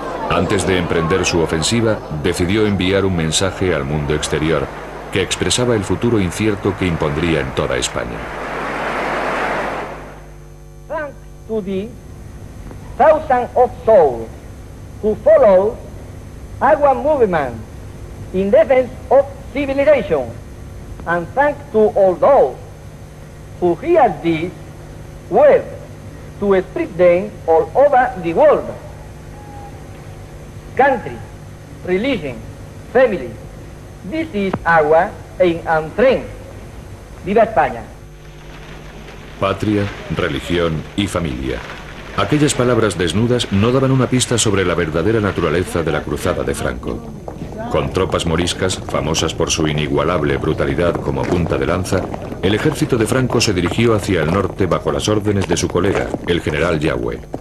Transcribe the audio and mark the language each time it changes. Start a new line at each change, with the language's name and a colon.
Spanish: Antes de emprender su ofensiva, decidió enviar un mensaje al mundo exterior que expresaba el futuro incierto que impondría en toda España.
English: Thanks to the thousands of souls who follow our movement in defense of civilization, and thanks to all those who hear this word to spread them all over the world. Country, religion, family, this is our aim and strength.
Spanish: ¡Viva España! Patria, religión y familia. Aquellas palabras desnudas no daban una pista sobre la verdadera naturaleza de la cruzada de Franco. Con tropas moriscas, famosas por su inigualable brutalidad como punta de lanza, el ejército de Franco se dirigió hacia el norte bajo las órdenes de su colega, el general Yagüe.